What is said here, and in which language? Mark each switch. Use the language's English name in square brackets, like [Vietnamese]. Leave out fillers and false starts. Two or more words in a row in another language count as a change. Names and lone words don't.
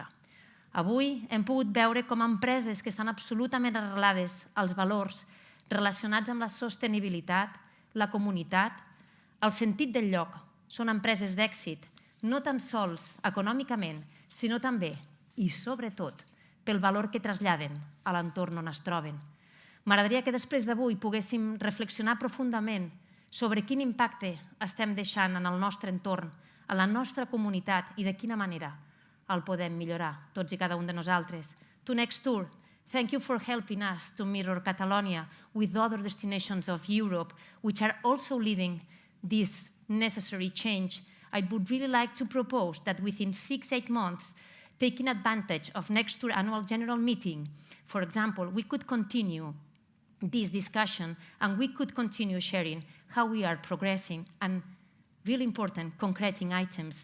[Catalan] Avui hem pogut veure com empreses que estan absolutament arrelades als valors relacionats amb la sostenibilitat, la comunitat, el sentit del lloc, són empreses d'èxit, no tan sols econòmicament, sinó també, i sobretot, pel valor que traslladen a l'entorn on es troben. M'agradaria que després d'avui poguéssim reflexionar profundament sobre quin impacte estem deixant en el nostre entorn, a la nostra comunitat i de quina manera el podem millorar, tots i cada un de nosaltres. [English] To Next Tour, thank you for helping us to mirror Catalonia with other destinations of Europe, which are also leading this necessary change. I would really like to propose that within 6-8 months, taking advantage of Next Tour annual general meeting, for example, we could continue this discussion and we could continue sharing how we are progressing and, really important, concreting items.